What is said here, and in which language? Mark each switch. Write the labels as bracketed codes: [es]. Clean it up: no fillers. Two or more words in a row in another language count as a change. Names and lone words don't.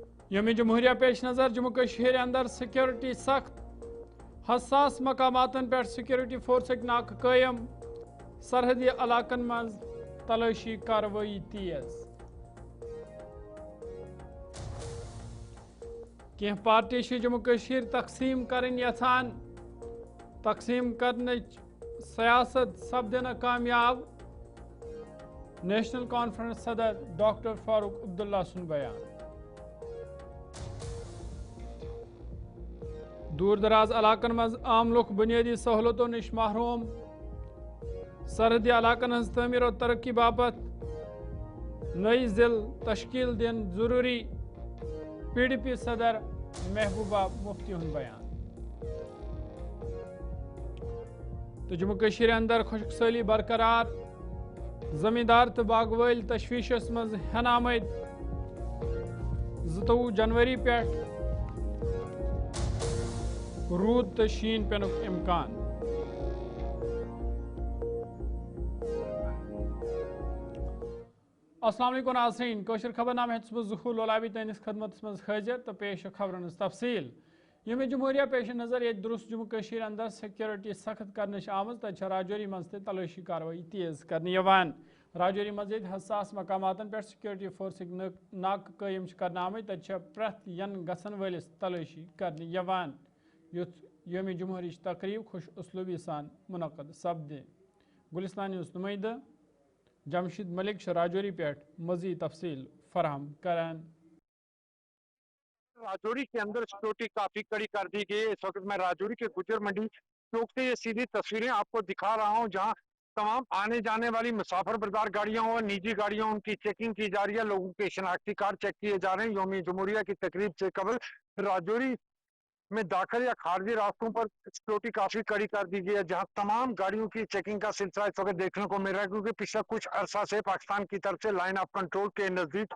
[ks] یوم جمہوریہ پیش نظر جموں کشمیر اندر سیکورٹی سخت حساس مقاماتن پر سیکورٹی فورسک ناکہ قائم سرحدی علاقن مز تلاشی کاروائی تیز کی پارٹی جموں کشمیر تقسیم کرن یژھان تقسیم کرنچ سیاست سپدن کامیاب نیشنل کانفرنس صدر ڈاکٹر فاروق عبداللہ سن بیان دور دراز علاقن مز عام لوگ بنیادی سہولتوں نش محروم سرحدی علاقن ہز تعمیر و ترقی باپت نئی ضلع تشکیل دن ضروری پی ڈی پی صدر محبوبہ مفتی ہند بیان تو جموں کشمیر اندر خشک سالی برقرار زمیندار تو باغ ول تشویشس مز ہن آمد 22 جنوری پہ رود تو شین پینک امکان [ar] السلام علیکم [ks] ناظرین کوشر خبر نامہ ظہور لولابی تینس خدمت مز حاضر تو پیش خبرن تفصیل یوم جمہوریہ پیش نظر یہ درست جموں کشمیر اندر سیکورٹی سخت کرنش آمز تہ راجوری مز تلاشی کاروائی تیز کرنے یوان راجوری مزید حساس مقاماتن پر سیکورٹی فورسک ناکہ قائم کرنے آمت تہ پریت ین گھن ولس تلاشی کرنے یوان یتھ یوم جمہوریہ تقریب خوش اسلوبی سان منعقد سپدے گلستان نیوز نمائندہ جمشید ملک راجوری پہ مزید تفصیل فراہم کران [ur] راجوری کے اندر سیکورٹی کافی کڑی کر دی گئی ہے۔ اس وقت میں راجوری کے گجر منڈی چوک سے یہ سیدھی تصویریں آپ کو دکھا رہا ہوں جہاں تمام آنے جانے والی مسافر بردار گاڑیاں اور نجی گاڑیاں ان کی چیکنگ کی جا رہی ہے، لوگوں کے شناختی کارڈ چیک کیے جا رہے ہیں۔ یوم جمہوریہ کی تقریب سے قبل راجوری میں داخل یا خارجی راستوں پر سیکورٹی کافی کڑی کر دی گئی ہے، جہاں تمام گاڑیوں کی چیکنگ کا سلسلہ اس وقت دیکھنے کو مل رہا ہے، کیونکہ پچھلا کچھ عرصہ سے پاکستان کی طرف سے لائن آف کنٹرول کے نزدیک